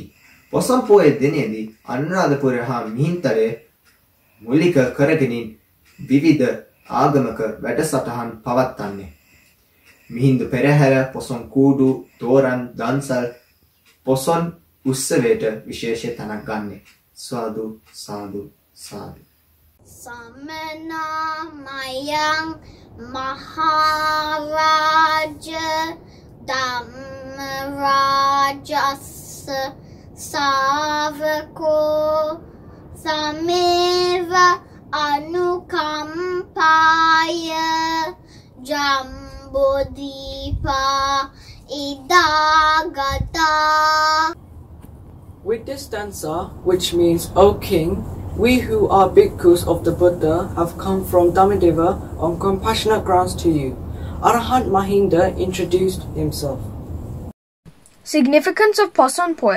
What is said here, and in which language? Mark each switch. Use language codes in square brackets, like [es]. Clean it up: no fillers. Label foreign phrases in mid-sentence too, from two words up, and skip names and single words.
[si] පොසොන් පොය දිනේදී අනුරාධපුර හා මිහින්තලේ මූලික කරගෙන විවිධ ආගමක වැඩසටහන් පවත්වන්නේ. මිහිඳු පෙරහැර, පොසොන් කූඩු, තෝරන්, දන්සල් පොසොන් උත්සවයට විශේෂ තැනක් ගන්නේ. සාදු සාදු සාදු. [pi] Samana mayang Maharaja Dhammarajassa Savako Sameva Anukampaya Jambodipa Idagata. [en] With this stanza, which means, O King, we who are bhikkhus of the Buddha have come from Dhammideva on compassionate grounds to you. Arahant Mahinda introduced himself. Significance of Poson Poya.